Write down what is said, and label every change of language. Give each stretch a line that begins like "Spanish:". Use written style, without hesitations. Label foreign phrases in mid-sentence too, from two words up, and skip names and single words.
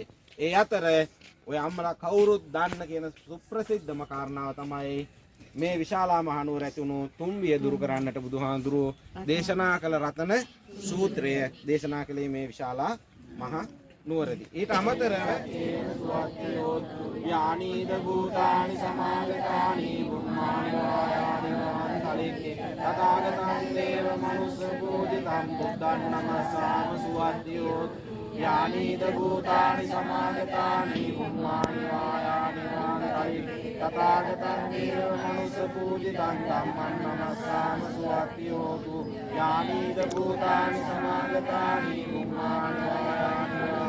Sinhala: ඒ අතර ඔය අම්මලා කවුරුත් දන්න කියන සුප්‍රසිද්ධම කාරණාව තමයි මේ විශාලා මහා නුවර ඇති වුණු තුම්බිය දුරු කරන්නට බුදුහාඳුරෝ දේශනා කළ රතන සූත්‍රය දේශනා කළේ මේ විශාලා මහා නුවරදී. ඊට අමතරව
Pali: යානීද භූතානි සමාගතානි බුම්මානි වායානි තලිකේ තථාගතං දේව මනුස්ස පූජිතං බුද්ධං නමස්සාම සුවද්දියෝ යානීද භූතානි සමාගතානි බුම්මානි වායානි තලිකේ තථාගතං දේව මනුස්ස පූජිතං ධම්මං නමස්සාම සුවද්දියෝ යානීද භූතානි සමාගතානි බුම්මානි වායානි